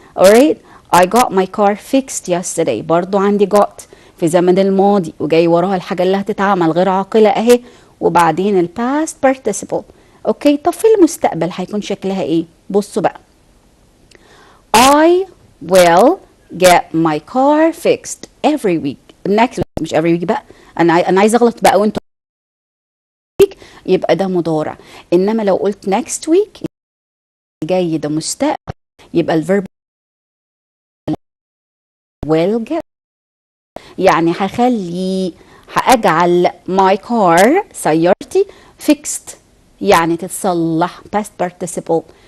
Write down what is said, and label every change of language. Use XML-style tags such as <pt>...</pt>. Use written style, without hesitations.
<en>alright. I got my car fixed yesterday.</en> <ar>برضو عندي got في زمن الماضي وجاي وراها الحاجة اللي هتتعمل غير عاقلة اهي، وبعدين ال</ar> <en>past participle.</en> <ar>اوكي، طب في المستقبل هيكون شكلها ايه؟ بصوا بقى.</ar> <en>I will get my car fixed every week. next week، مش every week بقى.</en> <ar>انا عايزه اغلط بقى وانتوا week يبقى ده مضارع، انما لو قلت</ar> <en>next week</en> <ar>جاي ده مستقبل يبقى الفيرب</ar> <en>will get.</en> <ar>يعني هأجعل</ar> <en>my car</en> <ar>سيارتي fixed يعني تتصلح</ar> <en>past participle.</en>